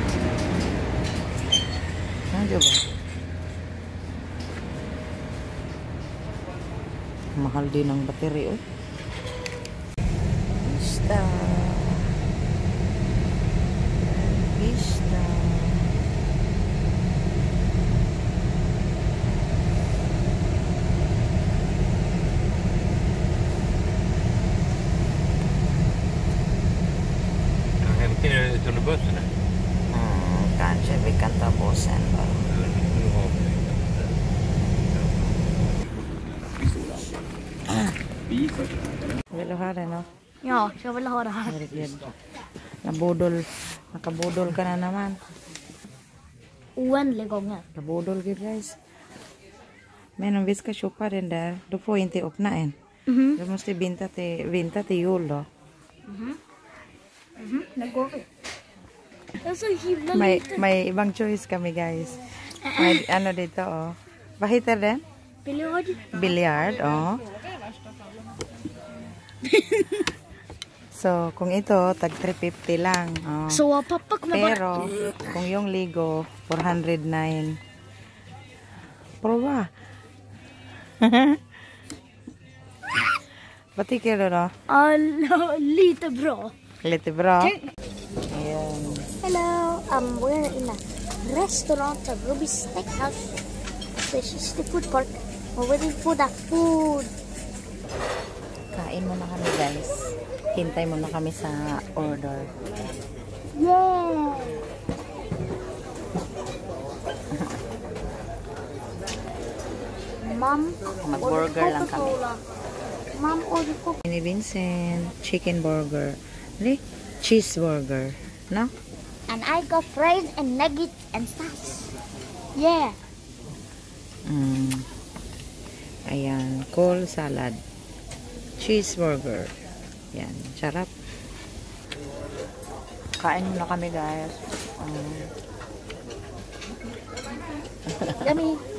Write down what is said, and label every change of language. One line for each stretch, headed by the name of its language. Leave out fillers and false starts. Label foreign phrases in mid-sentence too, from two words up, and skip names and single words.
Filipino: Diba? Mahal din ang battery, oh. Vista. Vista.
Swedish: Under bussen? Kanske vi kan ta bussen bara. Vill du ha den då? Ja, jag vill ha det här.
Filipino: Nakabudol ka na naman.
Swedish: Oändliga gånger.
Filipino: Nakabudol guys.
Swedish: Men om vi ska köpa den där, då får vi inte öppna en. Du måste vänta till jul då. Nu går vi. Det är så himla lite.
Filipino: May ibang choice kami guys. May dito oh.
Swedish: Vad heter den? Biljard. Biljard,
Filipino: oh. So, kung ito, tag 350 lang. Oh.
Swedish: Så pappa kommer
Filipino: Pero, kung yung Ligo, 409.
Swedish: Prova. Vad tycker du då? Lite bra. Lite bra.
Filipino: Ayan.
English: Hello, we're in a restaurant at Ruby's Steakhouse. This is the food park. We're waiting for the food.
Filipino: Kain muna kami guys. Hintay muna kami sa order.
English: Yeah! Mom,
Filipino: Mag-burger lang kami.
English: Coca-Cola. Mom, order Coca-Cola. Ni Vincent, chicken burger. Really? Cheeseburger. No? And I got fries and nuggets and stuff. Yeah. Ayan. Cold salad.
Filipino: Cheeseburger. Yan. Sarap. Kain muna kami, guys.
English: Yummy.